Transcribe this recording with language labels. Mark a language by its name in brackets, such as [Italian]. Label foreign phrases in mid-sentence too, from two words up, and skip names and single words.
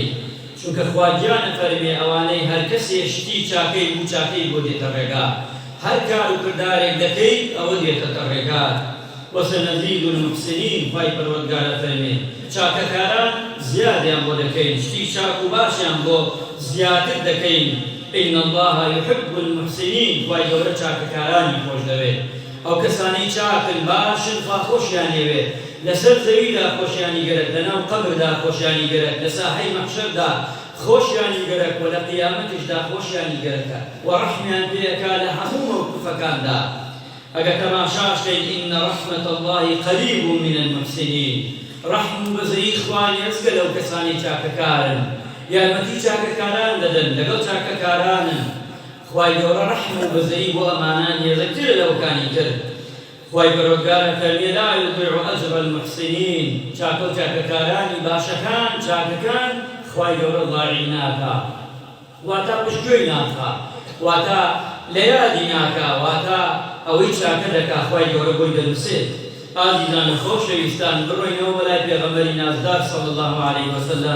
[Central Kurdish] چونکە خوا گیانە فەرمێ ئەوانەی هەر کەسێ شتی چاکەی بوو چاکەی بۆ دێتە ڕێگا. هەر کار و کردارێک دەکەی ئەوە دێتە ڕێگا. [Arabic] وەسەنەزید المحسنین [Central Kurdish] خوای پەروەردگارە فەرمێ چاکەکاران زیادیان بۆ دەکەین شتی چاک و باشیان بۆ زیاتر دەکەین. [Arabic] إن الله يحب المحسنين [Central Kurdish] خوای گەورە چاکەکارانی خۆش دەوێت. ئەو کەسانەی چاکن باشن خوا خۆشیان دەوێت. لەسەر زەویدا خۆشیانی گەرەک لەناو قەبردا خۆشیانی گەرەک لە ساحەی مەحشەردا خۆشیانی گەرەک و لە قیامەتیشدا خۆشیانی گەرەکە و ڕەحمیان پێەکا لە هەموو مەوقفەکاندا. ئەگەر تەماشاشکەین [Arabic] إن رحمة الله قريب من المحسنين. [Central Kurdish] ڕەحم و بەزەیی خوا نێزگە لەو کەسانی چاکەکارن. یارمەتی چاکەکاران دەدەن لەگەڵ چاکەکارانن. خوای گەورە ڕەحم و بەزەیی بۆ ئەمانان هێزەکترە لەوەکانی تر. خوای پەروەردگارە فەرمێ [Arabic] لا يضيع أجر المحسنين. [Central Kurdish] چاکە و چاکەکارانی باشەکان چاکەکان خوای گەورە ضایع ناکا واتە پشتگوێی ناکا واتە لەیادی ناکا واتە ئەوەی چاکە دەکا خوای گەورە بۆی دەنووسێت. ئازیزان خۆشەویستان بڕۆینەوە بەلای پێغەمبەری نازدار [Arabic] صلی الله عليه وسلم.